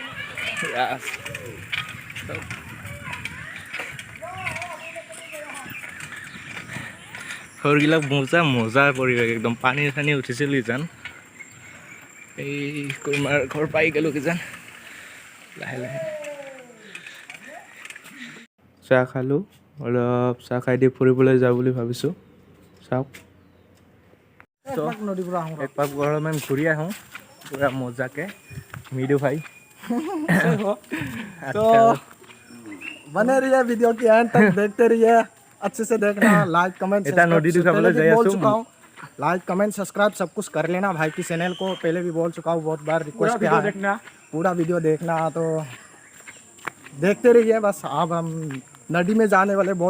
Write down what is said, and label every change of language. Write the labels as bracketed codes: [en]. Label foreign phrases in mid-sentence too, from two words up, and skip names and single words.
[as] ঘৰবিলাক মজা পৰিৱেশ একদম পানী চানী উঠিছিল কিজান এই কুৰমাৰ ঘৰ পাই গ'লোঁ কিজান লাহে লাহে চাহ খালোঁ অলপ চাহ খাই দি ফুৰিবলৈ যাওঁ বুলি ভাবিছোঁ চাওক এক পাক অলপমান ঘূৰি আহোঁ পূৰা মজাকৈ মৃদু ভাই [hi] तो बने रहिए वीडियो की एंड तक देखते रहिए अच्छे से देखना [en] like comment like comment subscribe [hi] सब कुछ कर लेना भाई की चैनल को पहले भी बोल चुका हूँ बहुत बार रिक्वेस्ट किया है पूरा वीडियो देखना तो देखते रहिए बस अब हम नदी में जाने वाले बहुत